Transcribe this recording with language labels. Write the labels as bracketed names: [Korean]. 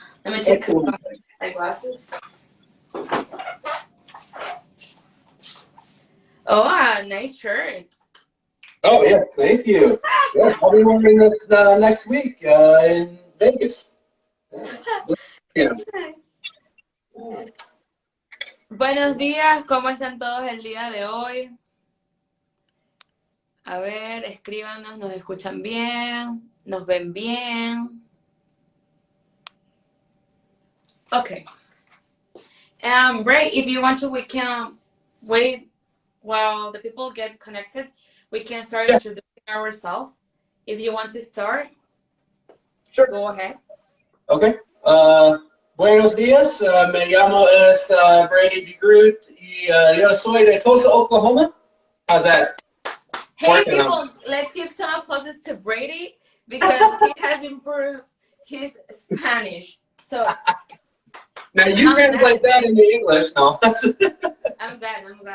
[English] Let me take off my glasses. Oh, nice shirt. Oh, yeah. Thank you. Yes, I'll be wearing this next week in Vegas. Yeah. [Spanish] Buenos días, ¿cómo están todos el día de hoy? A ver, escríbanos, ¿nos escuchan bien? ¿Nos ven bien? [English] Okay. Ray, if you want to, we can wait while the people get connected. We can start introducing ourselves. If you want to start, Sure. go ahead. [Spanish] Okay. Buenos días. Me llamo Brady DeGroot y yo soy de Tulsa, Oklahoma. [English] How's that? Hey, people, let's give some applause to Brady because he has improved his Spanish. So now you translate that into English, no? I'm glad.